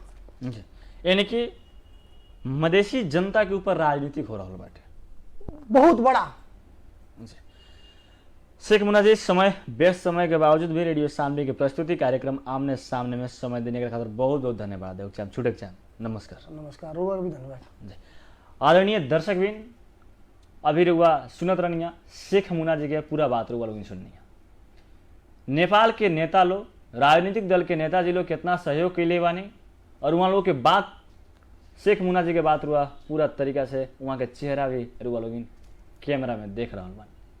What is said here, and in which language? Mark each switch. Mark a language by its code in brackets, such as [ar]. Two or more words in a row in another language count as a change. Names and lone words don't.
[bho] यानी कि मधेसी जनता के ऊपर राजनीतिक हो रहा बाटे बहुत बड़ा। शेख मुन्ना जी, समय व्यस्त समय के बावजूद भी रेडियो सानवी के प्रस्तुति कार्यक्रम आमने सामने में समय देने के खातिर बहुत बहुत धन्यवाद। छूटे नमस्कार। नमस्कार, भी धन्यवाद। आदरणीय दर्शकबिन, अभी रुआ सुनत रहनिया शेख मुना जी के पूरा बात रुआ लोग सुननिया। नेपाल के नेता लोग, राजनीतिक दल के नेताजी लोग कितना सहयोग के लिए बानी, और वहाँ लोग के बात, शेख मुना जी के बात रुआ पूरा तरीका से वहाँ के चेहरा भी रुआ लोग कैमरा में देख रहा बानी।